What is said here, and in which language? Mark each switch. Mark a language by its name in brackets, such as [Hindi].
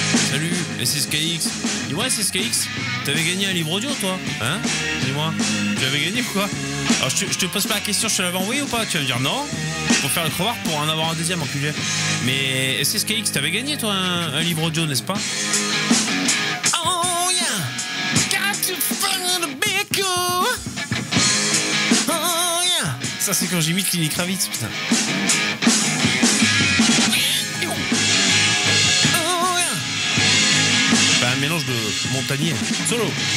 [French] Salut, SSKX. Dis-moi SSKX, t'avais gagné un livre audio toi? Hein? Dis-moi, tu avais gagné ou quoi? Alors je te pose pas la question, je te l'avais envoyé ou pas? Tu vas me dire non. Pour faire le crowbar pour en avoir un deuxième en QG. Mais SSKX, t'avais gagné toi un livre audio, n'est-ce pas? [English] Oh yeah, got to find a big girl. Oh yeah. [French] Ça c'est quand j'imite Lenny Kravitz, putain. [English] Oh yeah. [French] Bah, un mélange de montagnier. Solo.